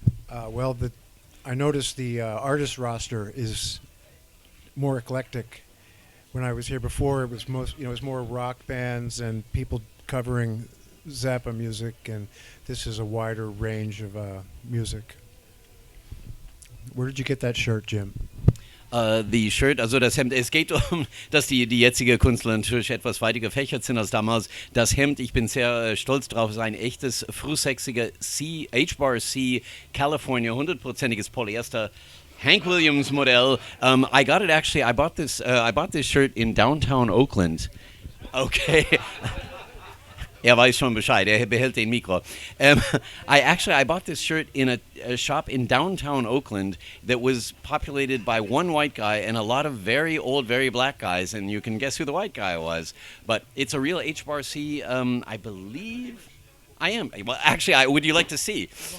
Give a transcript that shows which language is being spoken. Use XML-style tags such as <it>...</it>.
<en>I noticed the artist roster is more eclectic. When I was here before, it was it was more rock bands and people covering Zappa music, and this is a wider range of music. Where did you get that shirt, Jim?</en> <de>Die Shirt, also das Hemd, es geht um, dass die jetzige Künstler natürlich etwas weiter gefächert sind als damals. Das Hemd, ich bin sehr stolz drauf, ist ein echtes, frühsexiger H-Bar-C, California, 100%iges Polyester, Hank Williams Modell.</de> <en>I got it actually, I bought this shirt in downtown Oakland. Okay.</en> <de>Er weiß schon Bescheid, er behält den Mikro.</de> <en>I bought this shirt in a shop in downtown Oakland that was populated by one white guy and a lot of very old, very black guys, and you can guess who the white guy was. But it's a real H-Bar-C, I believe I am. Well, actually, would you like to see?</en>